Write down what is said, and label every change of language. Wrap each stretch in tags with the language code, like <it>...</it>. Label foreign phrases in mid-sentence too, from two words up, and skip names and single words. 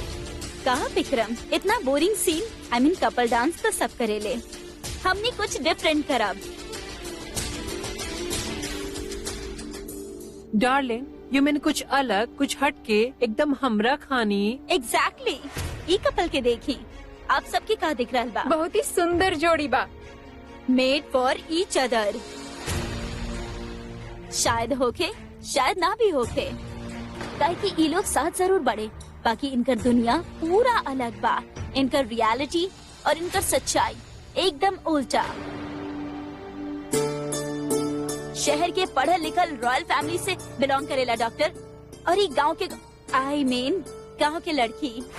<bho>कहा विक्रम, इतना बोरिंग सीन,</bho> <en>I mean couple dance</en> <bho>तो सब करेले, हमने कुछ डिफरेंट करब। डार्लिंग, यू मैंने कुछ अलग, कुछ हटके, एकदम हमरा खानी। एग्जैक्टली। ई कपल के देखी, आप सबके का दिख रहा बा? बहुत ही सुंदर जोड़ी बा।</bho> <en>made for each other.</en> <bho>शायद होके, शायद ना भी होके, काहे कि ई लोग साथ जरूर बढ़े, बाकी इनकर दुनिया पूरा अलग बा। इनकर रियलिटी और इनकर सच्चाई एकदम उल्टा। शहर के पढ़ल लिखल</bho> <en>royal family</en> <bho>से बिलोंग करेला डॉक्टर, और ये गांव के,</bho> <en>I mean</en> <bho>गांव के लड़की।</bho>